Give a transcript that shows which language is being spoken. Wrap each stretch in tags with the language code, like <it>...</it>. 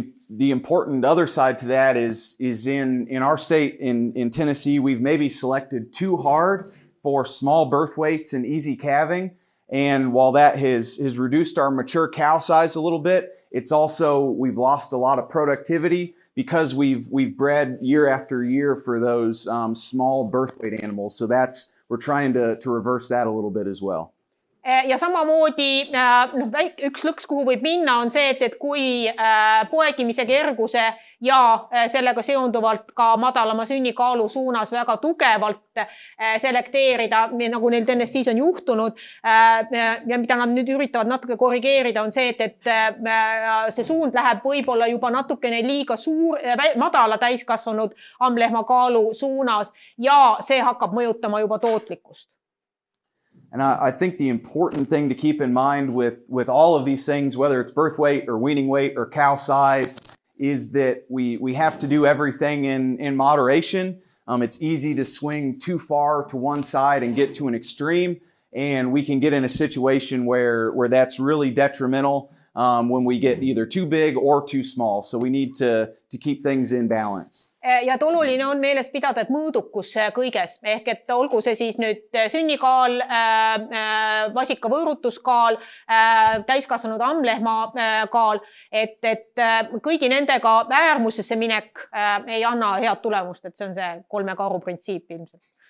<en>The important other side to that is in our state, in Tennessee, we've maybe selected too hard for small birth weights and easy calving. And while that has reduced our mature cow size a little bit, it's also, we've lost a lot of productivity because we've bred year after year for those small birth weight animals. So we're trying to reverse that a little bit as well.</en> <et>Ja samamoodi üks lõks, kuhu võib minna, on see, et kui poegimise kerguse ja sellega seonduvalt ka madalama sünnikaalu suunas väga tugevalt selekteerida, nagu neil Tennessee's on juhtunud ja mida nad nüüd üritavad natuke korrigeerida, on see, et see suund läheb võib-olla juba natukene liiga madala täiskasvanud ammlehma kaalu suunas ja see hakkab mõjutama juba tootlikkust.</et> <en>And I think the important thing to keep in mind with all of these things, whether it's birth weight or weaning weight or cow size, is that we have to do everything in moderation. It's easy to swing too far to one side and get to an extreme. and we can get in a situation where that's really detrimental when we get either too big or too small. So we need to keep things in balance.</en> <et>Ja et oluline on meeles pidada, et mõõdukus kõiges, ehk et olgu see siis nüüd sünnikaal, vasika võõrutuskaal, täiskasvanud ammlehma kaal, et kõigi nendega äärmusesse minek ei anna head tulemust, et see on see 3 karu printsiip ilmselt.</et>